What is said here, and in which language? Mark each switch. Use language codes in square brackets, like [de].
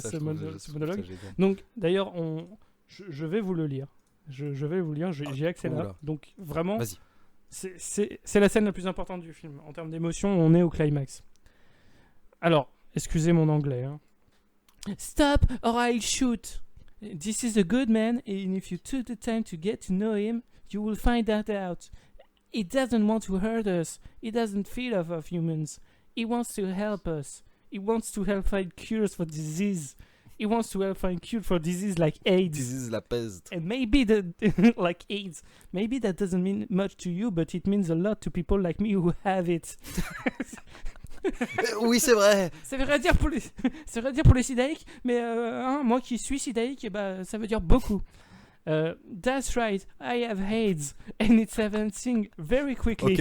[fr] je trouve monologue. ça génial. Donc, d'ailleurs, je vais vous le lire. Je vais vous le lire, j'ai accès là. oula. Donc, vraiment, Vas-y. c'est la scène la plus importante du film. En termes d'émotion, on est au climax. Alors, excusez mon anglais. [en] Hein. Stop or I'll shoot. This is a good man, and if you took the time to get to know him, you will find that out. He doesn't want to hurt us. He doesn't feed off of humans. He wants to help us. He wants to help find cures for disease. He wants to help find cure for disease like AIDS. This is [fr] la peste. [en] And maybe like AIDS. Maybe that doesn't mean much to you, but it means a lot to people like me who have it. [fr] Oui c'est vrai. C'est vrai dire pour les, c'est vrai dire pour les sidaïques, mais moi qui suis sidaïque, ça veut dire beaucoup. [en] That's right, I have AIDS, and it's advancing very quickly.